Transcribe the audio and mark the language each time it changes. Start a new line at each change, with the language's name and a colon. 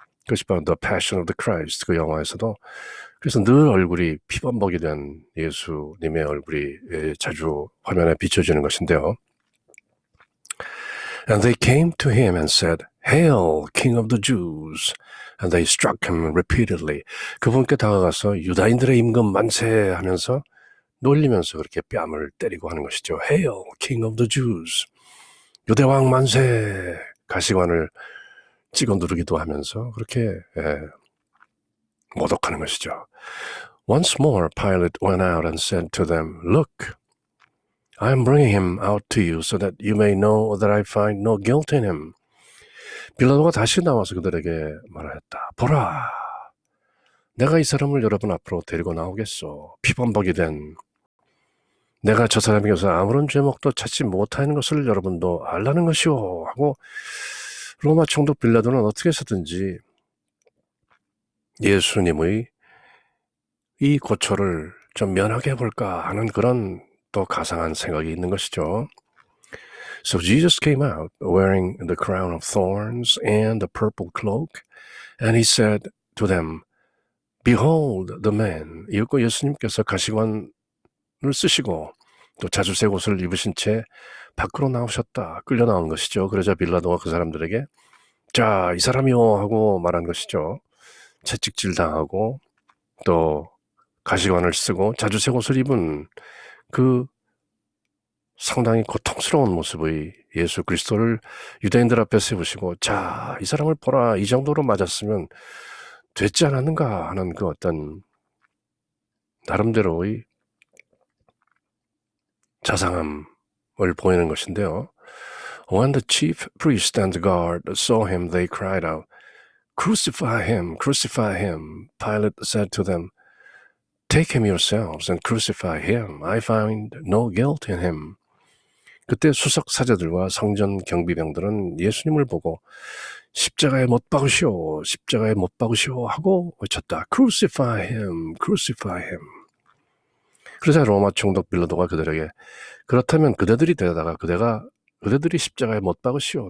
Korean: 그것이 바로 The Passion of the Christ, 그 영화에서도. 그래서 늘 얼굴이 피범벅이 된 예수님의 얼굴이 자주 화면에 비춰지는 것인데요.
English: And they came to him and said, Hail, King of the Jews! And they struck him repeatedly.
Korean: 그분께 다가가서 유다인들의 임금 만세 하면서 놀리면서 그렇게 뺨을 때리고 하는 것이죠.
English: Hail, King of the Jews!
Korean: 유대왕 만세! 가시관을 찍어 누르기도 하면서 그렇게 모독하는 것이죠.
English: Once more Pilate went out and said to them, Look, I am bringing him out to you so that you may know that I find no guilt in him.
Korean: 빌라도가 다시 나와서 그들에게 말하였다. 보라, 내가 이 사람을 여러분 앞으로 데리고 나오겠소. 피범벅이 된 내가 저 사람에게서 아무런 죄목도 찾지 못하는 것을 여러분도 알라는 것이오 하고 로마 총독 빌라도는 어떻게 해서든지 예수님의 이 고초를 좀 면하게 해볼까 하는 그런 또 가상한 생각이 있는 것이죠.
English: So Jesus came out wearing the crown of thorns and the purple cloak, and he said to them, Behold the man.
Korean: 이윽고 예수님께서 가시관을 쓰시고 또 자주색 옷을 입으신 채 밖으로 나오셨다. 끌려 나온 것이죠. 그러자 빌라도가 그 사람들에게 자, 이 사람이요 하고 말한 것이죠. 채찍질 당하고 또 가시관을 쓰고 자주 새 옷을 입은 그 상당히 고통스러운 모습의 예수 그리스도를 유대인들 앞에 세우시고, 자, 이 사람을 보라, 이 정도로 맞았으면 됐지 않았는가 하는 그 어떤 나름대로의 자상함을 보이는 것인데요.
English: When the chief priest and the guard saw him, they cried out, "Crucify him! Crucify him!" Pilate said to them, "Take him yourselves and crucify him. I find no guilt in him."
Korean: 그때 수석 사제들과 성전 경비병들은 예수님을 보고 십자가에 못 박으시오, 십자가에 못 박으시오 하고 외쳤다.
English: Crucify him, crucify him.
Korean: 그러자 로마 총독 빌라도가 그들에게, 그렇다면 그대들이 되다가 그대들이 십자가에 못 박으시오.